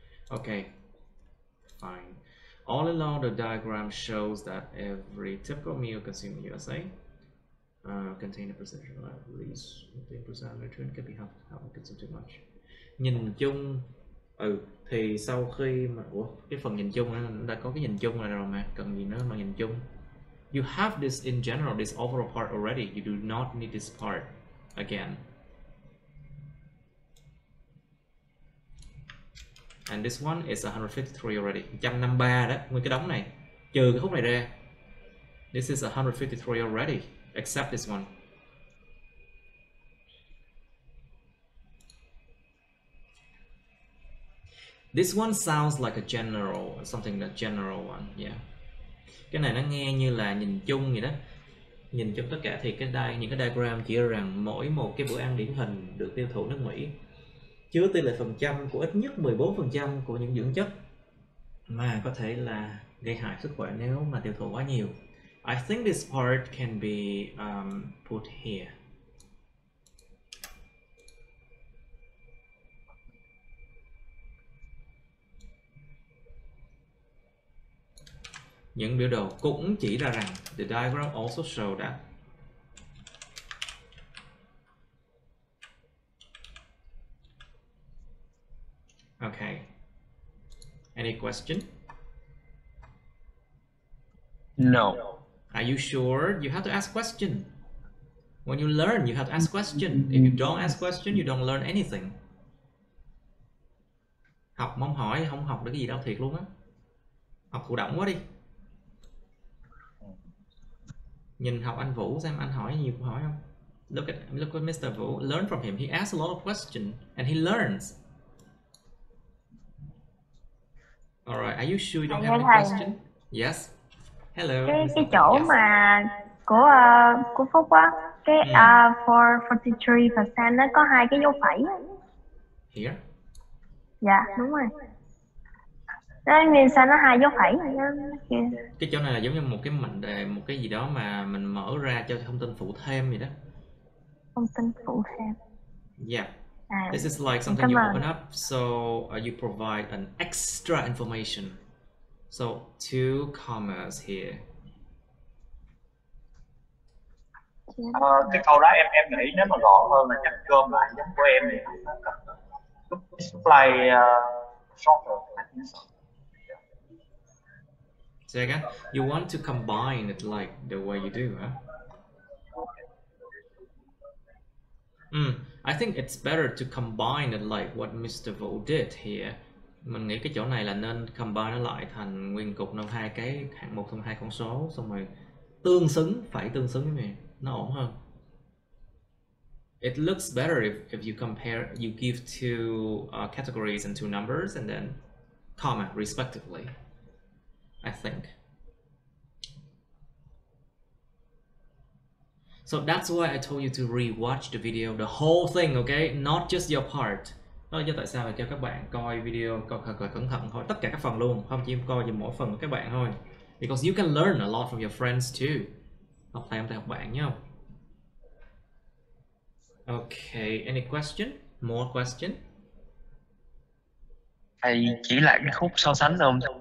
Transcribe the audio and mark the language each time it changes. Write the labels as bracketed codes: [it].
[en] Okay, fine. All along the diagram shows that every typical meal consumed in USA contain a percentage of at least 15% nutrient can be helped consume too much. [vi] Nhìn chung, thì sau khi mà cái phần nhìn chung đã có cái nhìn chung này rồi mà cần gì nữa mà nhìn chung. [en] You have this in general, this overall part already. You do not need this part again. And this one is 153 already. [vi] 153 đó, nguyên cái đống này. Trừ cái khúc này ra. [en] This is 153 already, except this one. This one sounds like a general, something that general one, yeah. [vi] Cái này nó nghe như là nhìn chung vậy đó. Nhìn chung tất cả thì những cái diagram chỉ ra rằng mỗi một cái bữa ăn điển hình được tiêu thụ nước Mỹ chứa tỷ lệ phần trăm của ít nhất 14% của những dưỡng chất mà có thể là gây hại sức khỏe nếu mà tiêu thụ quá nhiều. [en] I think this part can be put here. [vi] Những biểu đồ cũng chỉ ra rằng [en] the diagram also show that. Okay. Any question? No. Are you sure? You have to ask question. When you learn, you have to ask question. If you don't ask question, you don't learn anything. [vi] Học mong hỏi, không học được cái gì đâu, thiệt luôn á. Học thụ động quá đi. Nhìn học anh Vũ xem anh hỏi nhiều câu hỏi không? [en] Look at Mr. Vũ. Learn from him. He asks a lot of questions and he learns. Alright, are you sure you don't have any question? Yes. Hello. [vi] Cái chỗ yes. Mà của Phúc á, cái for 43% nó có hai cái dấu phẩy. [en] Here? [vi] Dạ, đúng rồi. Đó nguyên sao nó hai dấu phẩy kìa. Cái chỗ này là giống như một cái mệnh đề, một cái gì đó mà mình mở ra cho thông tin phụ thêm vậy đó. Thông tin phụ thêm. [en] Yeah. This is like something you open up, so you provide an extra information. So 2 commas here. [vi] Cái câu đó em nghĩ nếu mà gọn hơn là chắc gom lại giống của em thì nó cần [en] display shorter. Say again. You want to combine it like the way you do, huh? I think it's better to combine it like what Mr. Vũ did here. [vi] Mình nghĩ cái chỗ này là nên combine nó lại thành nguyên cục trong hai cái hạng mục trong hai con số, xong rồi tương xứng với mình, nó ổn hơn. [en] It looks better if you compare, you give two categories and two numbers and then comma respectively, I think. So that's why I told you to rewatch the video, the whole thing, okay? Not just your part. [vi] Đó là do tại sao là cho các bạn coi video coi thật là cẩn thận thôi, tất cả các phần luôn, không chỉ coi về mỗi phần của các bạn thôi. [en] Because you can learn a lot from your friends too. [vi] Học thêm từ học bạn nhé. [en] Okay, any question? More question? [vi] Thầy chỉ lại cái khúc so sánh không?